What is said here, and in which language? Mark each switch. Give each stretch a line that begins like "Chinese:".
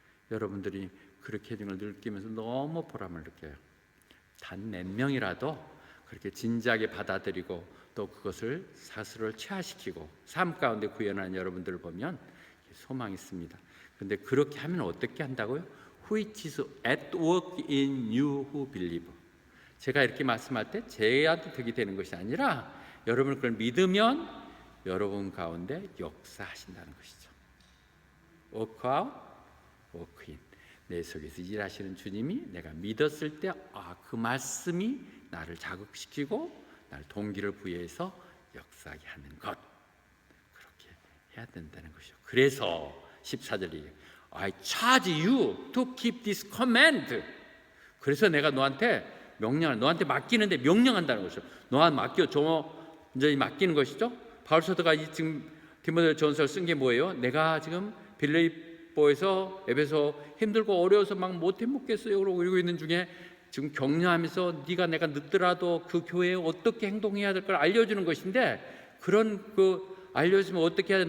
Korean: 여러분들이 그렇게 해준 걸 느끼면서 너무 보람을 느껴요. 단 몇 명이라도 그렇게 진지하게 받아들이고 또 그것을 스스로를 체화시키고 삶 가운데 구현하는 여러분들을 보면 소망이 있습니다. 그런데 그렇게 하면 어떻게 한다고요?
English: Which is at work in you who believe.
Korean: 제가 이렇게 말씀할 때 제한테 득이 되는 것이 아니라 여러분을 그걸 믿으면 여러분 가운데 역사하신다는 것이죠.
English: Work out, work in.
Korean: 내 속에서 일하시는 주님이 내가 믿었을 때 그 말씀이 나를 자극시키고 나를 동기를 부여해서 역사하게 하는 것, 그렇게 해야 된다는 것이죠. 그래서 14절이
English: I charge you to keep this command.
Korean: 그래서 내가 너한테 너한테 맡기는데 명령한다는 것이죠. 너한테 맡겨 이제 맡기는 것이죠. 바울 사도가 지금 디모데전서를 쓴 게 뭐예요? 내가 지금 빌립보에서 에베소 힘들고 어려워서 막 못 해먹겠어요 그러고 이러고 있는 중에 지금 격려하면서 내가 늦더라도 그 교회에 어떻게 행동해야 될 걸 알려주는 것인데 그런 알려주면 어떻게 해야 돼?